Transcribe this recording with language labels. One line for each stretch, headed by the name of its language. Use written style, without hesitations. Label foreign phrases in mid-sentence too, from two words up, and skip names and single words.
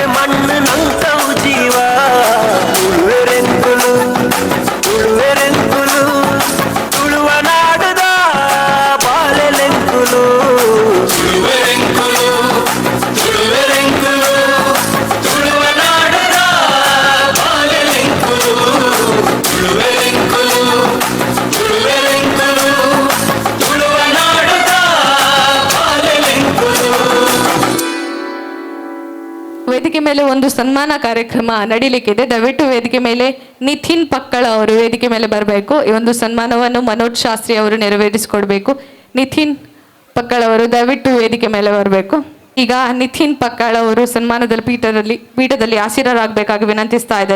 Tulu: ಮಣ್ಣು ನಂತವು ಜೀವ ತುಳುವೆರೆಂಕುಲು ತುಳುವೆರೆಂಕುಲು ತುಳುವ ನಾಡುದ ಬಾಳೆಲೆಂಕುಲು ತುಳುವೆರೆಂಕುಲು ತುಳುವೆರೆಂಕುಲು ತುಳುವ ನಾಡುದ ಬಾಳೆಲೆಂಕುಲು ತುಳುವೆರೆಂಕುಲು ತುಳುವೆರೆಂಕುಲು ತುಳುವ ನಾಡುದ ಬಾಳೆಲೆಂಕುಲು.
Kannada: ವೇದಿಕೆ ಮೇಲೆ ಒಂದು ಸನ್ಮಾನ ಕಾರ್ಯಕ್ರಮ ನಡೀಲಿಕ್ಕಿದೆ. ದಯವಿಟ್ಟು ವೇದಿಕೆ ಮೇಲೆ ನಿತಿನ್ ಪಕ್ಕಳ ಅವರು ವೇದಿಕೆ ಮೇಲೆ ಬರಬೇಕು. ಈ ಒಂದು ಸನ್ಮಾನವನ್ನು ಮನೋಜ್ ಶಾಸ್ತ್ರಿ ಅವರು ನೆರವೇರಿಸಿಕೊಡ್ಬೇಕು. ನಿತಿನ್ ಪಕ್ಕಳ ಅವರು ದಯವಿಟ್ಟು ವೇದಿಕೆ ಮೇಲೆ ಬರಬೇಕು. ಈಗ ನಿತಿನ್ ಪಕ್ಕಳ ಅವರು ಸನ್ಮಾನದಲ್ಲಿ ಪೀಠದಲ್ಲಿ ಆಸೀನರಾಗಬೇಕಾಗಿ ವಿನಂತಿಸ್ತಾ ಇದ್ದೇನೆ.